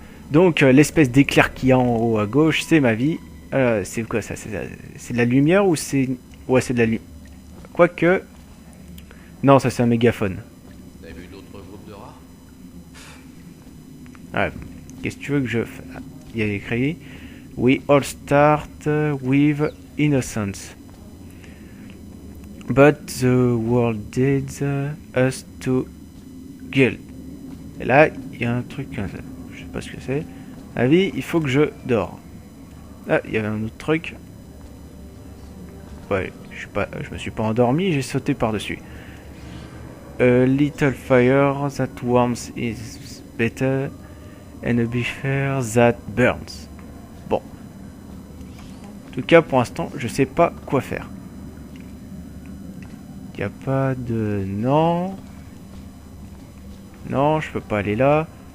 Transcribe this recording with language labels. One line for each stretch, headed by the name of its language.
French: Donc, l'espèce d'éclair qu'il y a en haut à gauche, c'est ma vie. C'est quoi ça? C'est de la lumière ou c'est... Ouais, c'est de la lumière. Quoique... Non, ça c'est un mégaphone. Vous avez vu d'autres groupes de rats? Ouais. Qu'est-ce que tu veux que je fasse? Il y a écrit...
English: We all start with innocence. But the world leads us to guilt.
French: Et là, il y a un truc comme ça. Je sais pas ce que c'est. La vie, il faut que je dors. Ah, il y avait un autre truc. Ouais, je me suis pas endormi, j'ai sauté par-dessus.
English: A little fire that warms is better and a big fire that burns.
French: Bon. En tout cas, pour l'instant, je sais pas quoi faire. Il n'y a pas de... Non. Non, je peux pas aller là.